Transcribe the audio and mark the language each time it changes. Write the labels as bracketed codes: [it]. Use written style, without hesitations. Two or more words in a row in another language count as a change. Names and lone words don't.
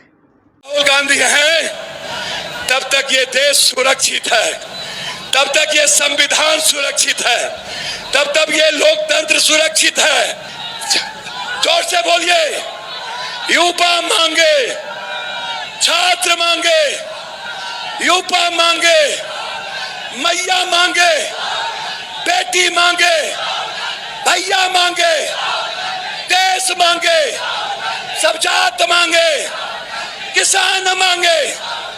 [hi] राहुल गांधी है तब तक ये देश सुरक्षित है, तब तक ये संविधान सुरक्षित है, तब तक ये लोकतंत्र सुरक्षित है। जोर से बोलिए, युवा मांगे, छात्र मांगे, युवा मांगे, मैया मांगे, बेटी मांगे, भैया मांगे, देश मांगे, सब जात मांगे, किसान मांगे,